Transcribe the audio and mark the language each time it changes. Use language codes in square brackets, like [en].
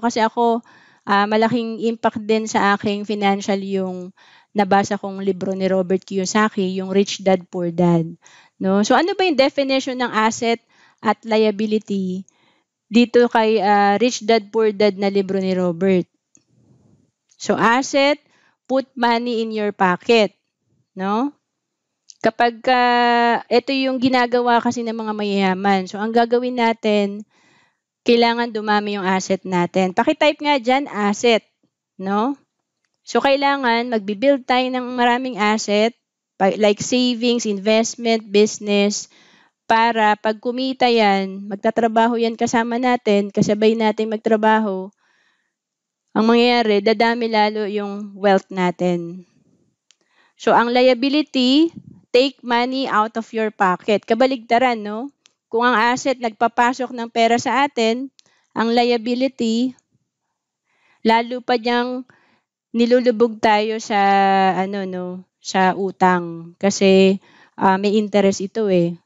[tl] Kasi ako, malaking impact din sa aking financial yung nabasa kong libro ni Robert Kiyosaki, yung Rich Dad, Poor Dad. No? So ano ba yung definition ng asset at liability dito kay Rich Dad, Poor Dad na libro ni Robert? [en] So asset, put money in your pocket. No? [tl] Kapag ito yung ginagawa kasi ng mga mayayaman. So ang gagawin natin, kailangan dumami yung asset natin. Paki-type nga dyan, asset. No? So, kailangan magbi-build tayo ng maraming asset, like savings, investment, business, para pag kumita yan, magtatrabaho yan kasama natin, kasabay natin magtrabaho, ang mangyayari, dadami lalo yung wealth natin. [en] So, ang liability, take money out of your pocket. [tl] Kabaligtaran, no? Kung ang asset nagpapasok ng pera sa atin, ang liability, lalo pa niyang nilulubog tayo sa sa utang kasi may interest ito eh.